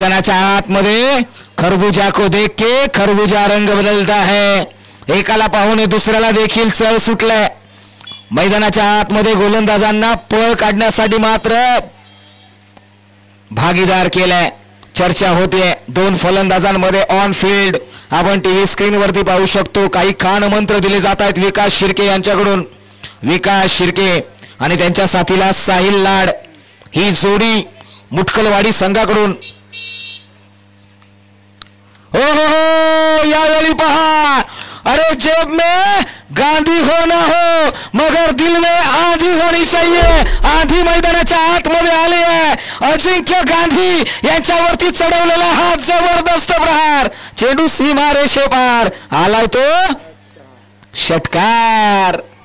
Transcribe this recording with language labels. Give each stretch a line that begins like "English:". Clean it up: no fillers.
Marathi: आतमध्ये
Hindi: खरबूजा को देख के खरबूजा रंग बदलता है.
Marathi: एकाला पाहून दुसऱ्याला देखील चळ सुटलाय. मैदानाच्या आतमध्ये गोलंदाजांना पळ काढण्यासाठी मात्र भागीदार केलाय. चर्चा होते 2 फलंदाजांमध्ये ऑन फील्ड. आपण टीव्ही स्क्रीन वरती पाहू शकतो. काही खान मंत्र दिले जात आहेत विकास शिर्के यांच्याकडून. विकास शिर्के आणि त्यांच्या साथीला साहिल लाड, ही जोडी मुटकलवाडी संघाकडून. हो हो हो, यावेळी पहा,
Hindi: अरे जेब में गांधी हो ना हो मगर दिल में आंधी होनी चाहिए.
Marathi: आंधी मैदानाच्या आतमध्ये आली आहे. अजिंक्य गांधी यांच्यावरती चढवलेला हा जबरदस्त प्रहार, चेंडू सीमा रेषे पार, आलाय तो षटकार.